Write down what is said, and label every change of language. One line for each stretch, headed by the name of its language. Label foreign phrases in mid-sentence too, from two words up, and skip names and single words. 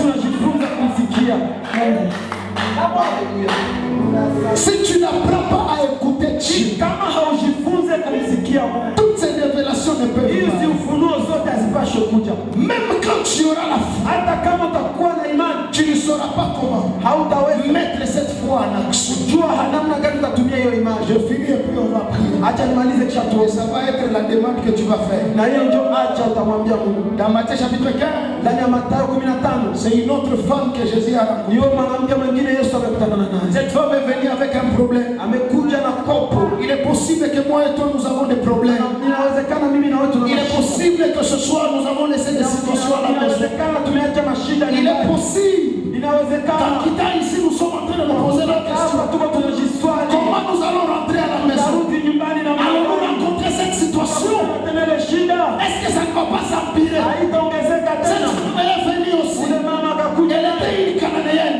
French: Si tu n'apprends pas à écouter Dieu, toutes ces révélations ne peuvent pas. Même quand tu auras la foi, tu ne sauras pas comment mettre cette foi en action.
Swahili: kujua namna gani utatumia hiyo image.
French: Je finis et puis on va prier.
Swahili: Acha nimalize kisha tuombe.
French: Ça va être la demande que tu vas faire.
Swahili: Na hiyo ndio acha utamwambia Mungu.
French: Dans Matthieu chapitre 15,
Swahili: ndani ya Mathayo 15,
French: c'est une autre femme que Jésus a rencontrée.
Swahili: hiyo mwanamke mwingine Yesu amekutana naye.
French: Cette femme est venue avec un problème.
Swahili: Amekuja na kopo.
French: Il est possible que moi et toi nous avons des problèmes.
Swahili: Inawezekana mimi na wewe tuna
French: Il est possible que ce soir nous avons laissé des situations à la maison.
Swahili: Inawezekana tumeacha mashida
French: Il est possible.
Swahili: Inawezekana
French: Qu'en quittant ici nous sommes en train de nous poser la question. Comment nous allons rentrer à la maison? Allons-nous rencontrer cette situation? Est-ce que ça ne va pas s'empirer? Cette femme est venue aussi. Elle était une Cananéenne.